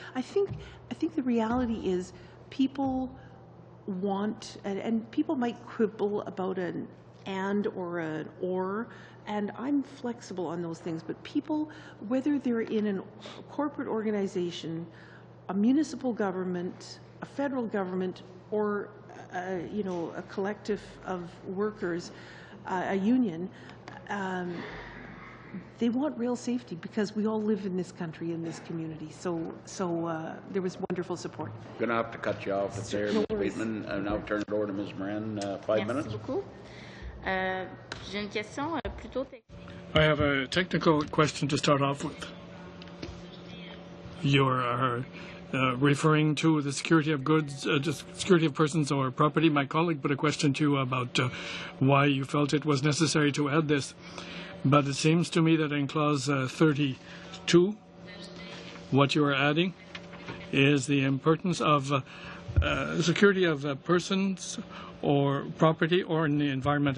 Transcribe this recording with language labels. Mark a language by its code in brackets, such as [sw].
[en] I think the reality is people want, and people might quibble about an and or an or, and I'm flexible on those things, but people, whether they're in a corporate organization, a municipal government, a federal government, or you know, a collective of workers, a union, they want rail safety because we all live in this country, in this community. So there was wonderful support. I'm going to have to cut you off there, Ms. Bateman. I'll now turn it over to Ms. Moran, 5 minutes. [fr] Merci beaucoup. J'ai une question plutôt technique. [en] I have a technical question to start off with. You're referring to the security of goods, security of persons or property. My colleague put a question to you about why you felt it was necessary to add this. But it seems to me that in clause 32, what you are adding is the importance of security of persons or property or in the environment.